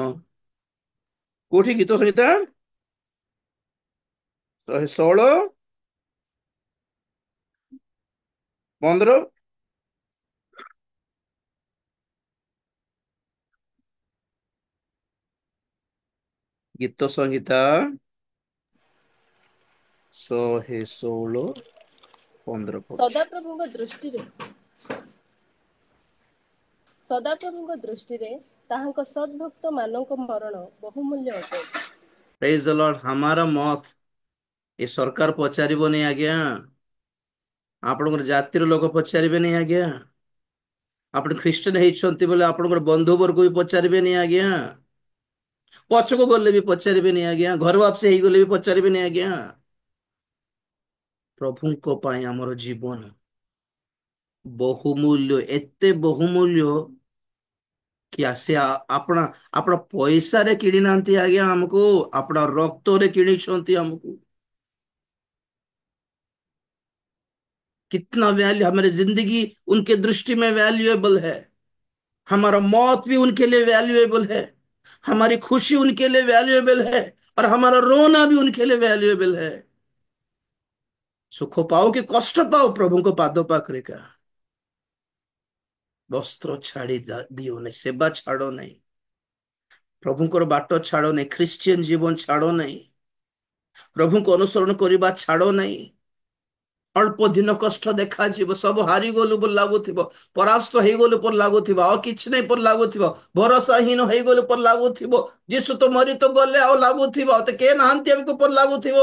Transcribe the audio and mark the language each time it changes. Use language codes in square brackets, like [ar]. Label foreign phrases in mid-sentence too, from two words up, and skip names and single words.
[or] କୋଉଠି ଗୀତ ସଂହିତା 116 15 ଗୀତ ସଂହିତା 116:15 ପଢୁଛି। ସଦାପ୍ରଭୁଙ୍କ ଦୃଷ୍ଟିରେ ସଦାପ୍ରଭୁଙ୍କ ଦୃଷ୍ଟିରେ ତାହାଙ୍କ ସଦ୍ଭକ୍ତ ମାନଙ୍କ ମରଣ ବହୁମୂଲ୍ୟ ଅଟେ। [en] Praise the Lord. [hi] हमारा मौत [or] ଏ ସରକାର ପଚାରିବନି ଆଜ୍ଞା, ଆପଣଙ୍କର ଜାତିର ଲୋକ ପଚାରିବେନି ଆଜ୍ଞା, ଆପଣ ଖ୍ରୀଷ୍ଟିଆନ ହେଇଛନ୍ତି ବୋଲି ଆପଣଙ୍କର ବନ୍ଧୁ ବର୍ଗ ବି ପଚାରିବେନି ଆଜ୍ଞା, ପଛକୁ ଗଲେ ବି ପଚାରିବେନି ଆଜ୍ଞା, ଘର ବାପସି ହେଇଗଲେ ବି ପଚାରିବେନି ଆଜ୍ଞା। ପ୍ରଭୁଙ୍କ ପାଇଁ ଆମର ଜୀବନ ବହୁମୂଲ୍ୟ, ଏତେ ବହୁମୂଲ୍ୟ କି ଆସେ ଆପଣ ଆପଣ ପଇସାରେ କିଣି ନାହାନ୍ତି ଆଜ୍ଞା ଆମକୁ, ଆପଣ ରକ୍ତରେ କିଣିଛନ୍ତି ଆମକୁ। [hi] कितना वैल्यू, हमारी जिंदगी उनके दृष्टि में वैल्यूएबल है, हमारा मौत भी उनके लिए वैल्यूएबल है, हमारी खुशी उनके लिए वैल्यूएबल है, और हमारा रोना भी उनके लिए वैल्यूएबल है। सुख पाओ कि कष्ट पाओ, [or] प्रभुଙ୍କ ପାଦ ପାଖରେ का ବସ୍ତ୍ର ଛାଡି ଦିଅ ନାହିଁ, ସେବା ଛାଡ ନାହିଁ, ପ୍ରଭୁଙ୍କର ବାଟ ଛାଡ ନାହିଁ, ଖ୍ରୀଷ୍ଟିଆନ ଜୀବନ ଛାଡ ନାହିଁ, ପ୍ରଭୁଙ୍କୁ ଅନୁସରଣ କରିବା ଛାଡ ନାହିଁ। ଅଳ୍ପ ଦିନ କଷ୍ଟ ଦେଖାଯିବ, ସବୁ ହାରିଗଲୁ ବୋଲି ଲାଗୁଥିବ, ପରାସ୍ତ ହେଇଗଲୁ ପରି ଲାଗୁଥିବ, ଆଉ କିଛି ନାହିଁ ପରି ଲାଗୁଥିବ, ଭରସାହୀନ ହେଇଗଲୁ ପରି ଲାଗୁଥିବ, ଯୀଶୁ ତ ମରି ତ ଗଲେ ଆଉ ଲାଗୁଥିବ, ଆଉ ତ କେହି ନାହାନ୍ତି ଆମକୁ ପରି ଲାଗୁଥିବ।